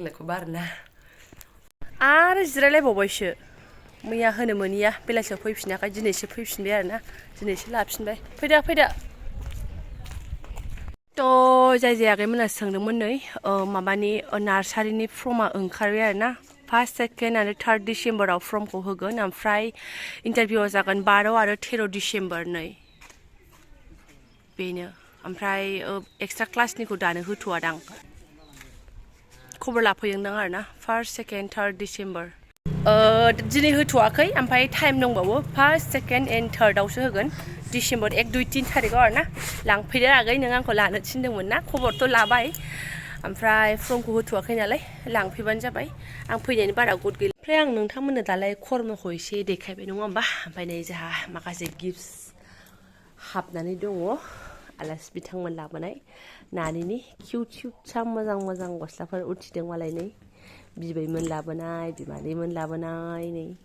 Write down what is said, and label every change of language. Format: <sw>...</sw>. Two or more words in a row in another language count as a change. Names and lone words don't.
<brx>लोंनायखौबो आरोना आरो जिरायलायबावबायसो मैया होनो मोनिया बेलासियाव फैफिनाखै दिनैसो फैफिनबाय आरोना दिनैसो लाफिनबाय फैदो जाय जायाखैमोन सोंदोंमोन नै माबानि नार्सारिनि फर्मा ओंखारबाय आरोना 1st 2nd आरो 3rd डिसेम्बराव फर्मखौ होगोन ओमफ्राय इन्टारभिउआ जागोन 12 आरो 13 डिसेम्बर नै बेनो ओमफ्राय एक्सट्रा क्लासनिखौ दानो होथ'वादां खबर लाफैदोंदां आरोना 1st 2nd 3rd डिसेम्बर दिनै होथ'वाखै ओमफ्राय टाइम दंबावो 1st 2nd and 3rd आवसो होगोन डिसेम्बर 1 2 3 थारिखआव आरोना लांफैदो आगै नों आंखौ लानो थिनदोंमोन ना खबरथ' लाबाय ओमफ्राय फर्मखौ होथ'वाखै नालाय लांफैबानो जाबाय आं फैनायनि बारा गद गैला ओमफ्राय आं नोंथांमोननो दालाय खर्मखौ एसे देखायबाय नङा होमबा ओमफ्राय नै जोंहा माखासे गिफ्टस हाबनानै दङ आलासि बिथांमोन लाबोनाय नानिनि किउट सा मोजां मोजां गस्लाफोर उथिदों मालाय नै बिबैमोन लाबोनाय बिमादैमोन लाबोनाय नै</brx>